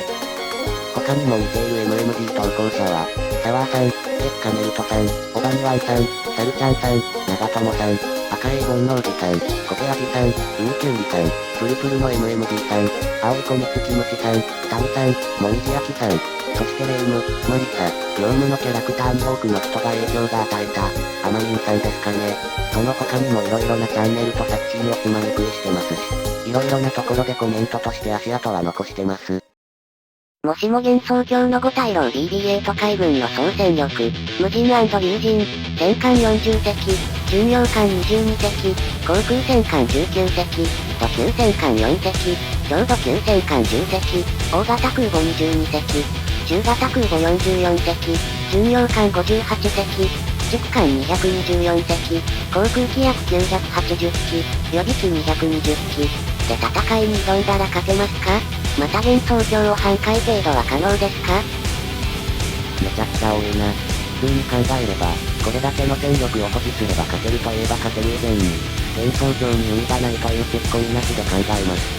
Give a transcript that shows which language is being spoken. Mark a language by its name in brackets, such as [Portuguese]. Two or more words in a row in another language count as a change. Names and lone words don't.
[Japanese] 他にも似ている MMD 投稿者は、サワーさん、月カメルトさん、オバニワンさん、サルちゃんさん、長友さん、赤い煩悩寺さん、コテアジさん、ウーキュウリさん、プルプルの MMD さん、青い子ミツキムシさん、タミさん、モミジヤキさん、そしてレイム、マリサ、ヨウムのキャラクターに多くの人が影響が与えた、アマミンさんですかね。その他にも色々なチャンネルと作品をつまみ食いしてますし、色々なところでコメントとして足跡は残してます。もしも幻想郷の五大老 BB8 海軍の総戦力、無人竜人、戦艦40隻、巡洋艦22隻、航空戦艦19隻、土級戦艦4隻、超土級戦艦10隻、大型空母22隻、中型空母44隻、 巡洋艦58隻、駆逐艦224隻、航空機約980機、予備機220機。で戦いに挑んだら勝てますか？また幻想郷を半壊程度は可能ですか？めちゃくちゃ多いな。普通に考えれば、これだけの戦力を保持すれば勝てるといえば勝てる以前に、幻想郷に海がないというツッコミなしで考えます。